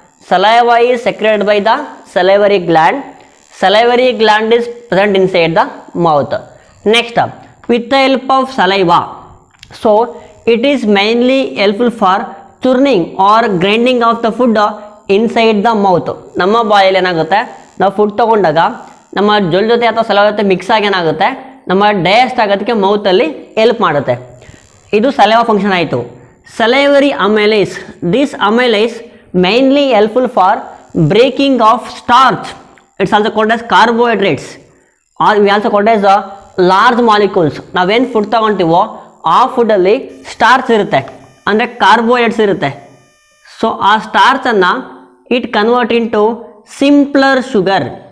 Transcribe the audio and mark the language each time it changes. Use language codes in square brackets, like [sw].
[en] Saliva is secreted by the salivary gland. Salivary gland is present inside the mouth. Next, with the help of saliva, so it is mainly helpful for churning or grinding of the food inside the mouth. [kn] ನಮ್ಮ ಬಾಯಲ್ಲಿ ಏನಾಗುತ್ತೆ, ನಾವು food ತಗೊಂಡಾಗ ನಮ್ಮ ಜೊಲ್ ಜೊತೆ ಅಥವಾ saliva ಜೊತೆ mix ಆಗಿ ಏನಾಗುತ್ತೆ, ನಮ್ಮ ಡೈಜೆಸ್ಟ್ ಆಗೋದಕ್ಕೆ ಮೌತಲ್ಲಿ ಹೆಲ್ಪ್ ಮಾಡುತ್ತೆ. ಇದು ಸಲೈವಾ ಫಂಕ್ಷನ್ ಆಯಿತು. [en] Salivary amylase, this amylase mainly helpful for breaking of starch. It's also called as carbohydrates, or we also called as large molecules. [kn] ನಾವೇನು ಫುಡ್ ತಗೊಂತೀವೋ ಆ ಫುಡ್ಡಲ್ಲಿ ಸ್ಟಾರ್ಚ್ ಇರುತ್ತೆ, ಅಂದರೆ ಕಾರ್ಬೋಹೈಡ್ರೇಟ್ಸ್ ಇರುತ್ತೆ. [en] so [kn] ಆ ಸ್ಟಾರ್ಚನ್ನು [en] It convert into simpler sugar.